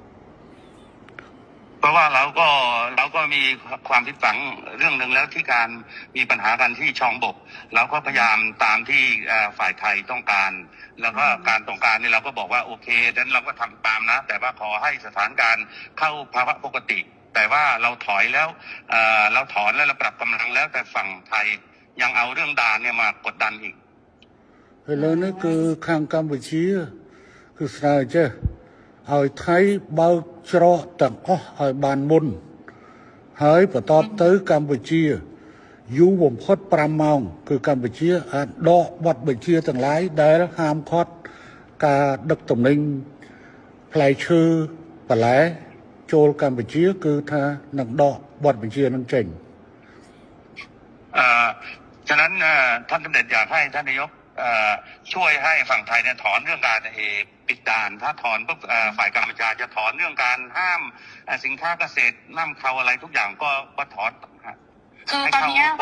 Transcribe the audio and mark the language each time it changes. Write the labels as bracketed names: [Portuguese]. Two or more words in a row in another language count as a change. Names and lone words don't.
[Thai] เพราะว่าเราก็มีความผิดหวังเรื่องหนึ่งแล้วที่การมีปัญหากันที่ชองบกเราก็พยายามตามที่ฝ่ายไทยต้องการแล้วก็การต้องการนี่เราก็บอกว่าโอเคดังนั้นเราก็ทำตามนะแต่ว่าขอให้สถานการณ์เข้าภาวะปกติแต่ว่าเราถอยแล้วเราถอนแล้วเราปรับกำลังแล้วแต่ฝั่งไทยยังเอาเรื่องด่านเนี่ยมากดดันอีก แล้วนี่คือ [Khmer] ខាងកម្ពុជាគឺស្នើចេះឲ្យថៃបើកច្រកទាំងអស់ឲ្យបានមុនហើយបន្តទៅកម្ពុជាយូរបំផុត5ម៉ោងគឺកម្ពុជាអាចដកបទបញ្ជាទាំងឡាយដែលហាមឃាត់ការដឹកទំនិញផ្លែឈើបន្លែចូលកម្ពុជាគឺថានឹងដកបទបញ្ជានឹងចេញ [Thai] ฉะนั้นท่านสมเด็จอยากให้ท่านนายกช่วยให้ฝั่งไทยเนี่ยถอนเรื่องการปิดด่านถ้าถอนปุ๊บฝ่ายกัมพูชาจะถอนเรื่องการห้ามสินค้าเกษตรนำเข้าอะไรทุกอย่างก็ถอน คือตอนนี้ค่ะ